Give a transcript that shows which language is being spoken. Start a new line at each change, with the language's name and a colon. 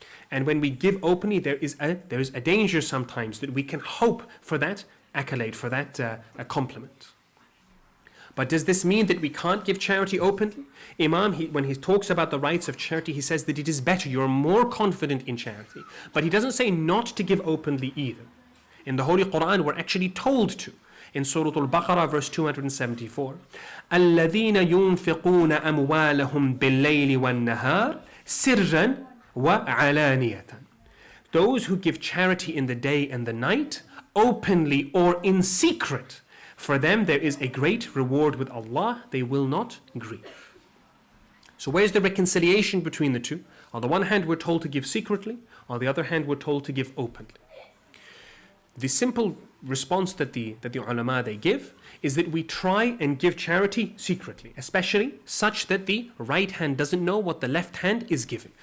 English: And when we give openly, there is a danger sometimes that we can hope for that accolade, for that compliment. But does this mean that we can't give charity openly? Imam, when he talks about the rights of charity, he says that it is better, you're more confident in charity. But he doesn't say not to give openly either. In the Holy Quran, we're actually told to. In Surah Al-Baqarah, verse 274,
Arabic: الَّذِينَ يُنْفِقُونَ أَمْوَالَهُمْ بِاللَّيْلِ وَالنَّهَارِ سِرًّا وَعَلَانِيَةً.
English: Those who give charity in the day and the night, openly or in secret, for them there is a great reward with Allah, they will not grieve. So where's the reconciliation between the two? On the one hand, we're told to give secretly. On the other hand, we're told to give openly. The simple response that the ulama they give is that we try and give charity secretly, especially such that the right hand doesn't know what the left hand is giving.